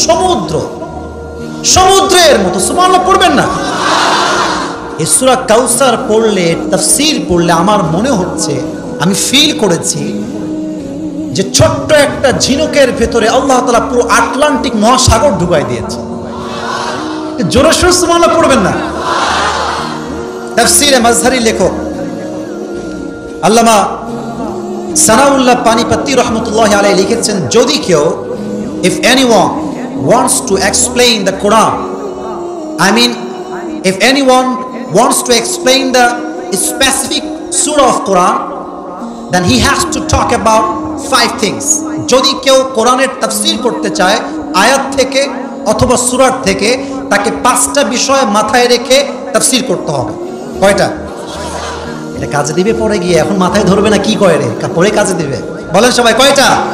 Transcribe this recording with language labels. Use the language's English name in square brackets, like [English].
[Bangla] সমুদ্র, সমুদ্রের মতো। সুবহানাল্লাহ পড়বেন না? এই সূরা কাউসার পড়লে, তাফসীর পড়লে আমার মনে হচ্ছে, আমি ফিল করেছি যে ছোট্ট একটা ঝিনুকের ভেতরে আল্লাহ তাআলা পুরো আটলান্টিক মহাসাগর ঢুকাই দিয়েছে। জোরে সোরে সুবহানাল্লাহ পড়বেন না? তাফসীরে মাজহারি লেখক আল্লামা সানাউল্লাহ পানিপত্তি রহমতুল্লাহি আলাইহি লিখেছেন, যদি কেউ, [English] if anyone wants to explain the Quran, I mean if anyone wants to explain the specific surah of Quran, then he has to talk about 5 things. [Bangla] যদি কেউ কোরআনের তাফসীর করতে চায় আয়াত থেকে অথবা সূরার থেকে, তাকে 5টা বিষয় মাথায় রেখে তাফসীর করতে হবে। কয়টা? এটা কাজে দিবে পরে গিয়ে, এখন মাথায় ধরবে না কি কয় রে, পরে কাজে দিবে। বলেন সবাই, কয়টা?